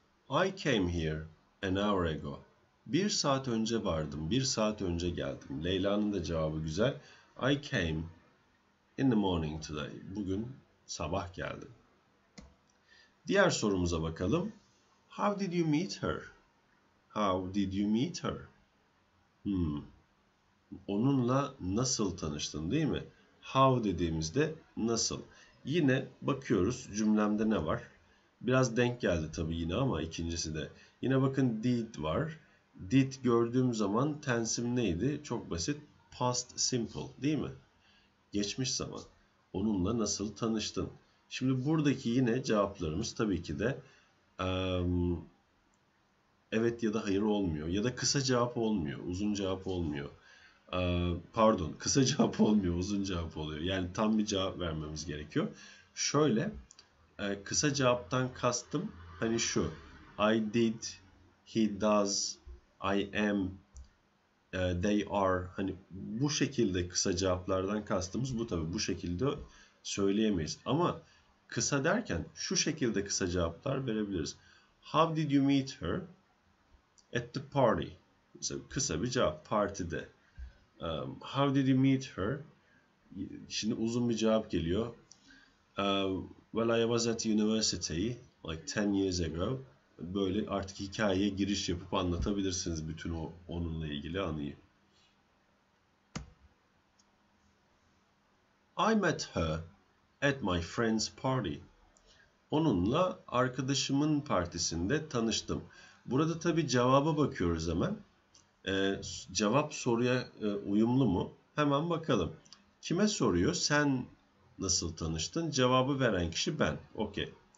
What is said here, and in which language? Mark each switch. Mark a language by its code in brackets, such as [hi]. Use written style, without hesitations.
[en] I came here an hour ago. [tr] 1 saat önce vardım, 1 saat önce geldim. Leyla'nın da cevabı güzel. [en] I came in the morning today. [tr] Bugün sabah geldim. Diğer sorumuza bakalım. [en] How did you meet her? How did you meet her? [tr] Onunla nasıl tanıştın değil mi? How dediğimizde nasıl? Yine bakıyoruz cümlemde ne var? Biraz denk geldi tabii yine ama ikincisi de. Yine bakın did var. Did gördüğüm zaman tensim neydi? Çok basit. Past simple değil mi? Geçmiş zaman. Onunla nasıl tanıştın? Şimdi buradaki yine cevaplarımız tabii ki de evet ya da hayır olmuyor. Ya da kısa cevap olmuyor. Uzun cevap olmuyor. Pardon, kısa cevap olmuyor. Uzun cevap oluyor. Yani tam bir cevap vermemiz gerekiyor. Şöyle, kısa cevaptan kastım hani şu. [en] I did, he does, I am, they are. [tr] Hani bu şekilde kısa cevaplardan kastımız bu tabii. Bu şekilde söyleyemeyiz. Ama kısa derken şu şekilde kısa cevaplar verebiliriz. [en] How did you meet her? At the party. [tr] Mesela kısa bir cevap partide. [en] How did you meet her? [tr] Şimdi uzun bir cevap geliyor. [en] Well, I was at university like 10 years ago. [tr] Böyle artık hikayeye giriş yapıp anlatabilirsiniz bütün onunla ilgili anıyı. [en] I met her at my friend's party. [tr] Onunla arkadaşımın partisinde tanıştım. Burada tabii cevaba bakıyoruz hemen. Cevap soruya uyumlu mu? Hemen bakalım. Kime soruyor? Sen nasıl tanıştın? Cevabı veren kişi ben. Okey.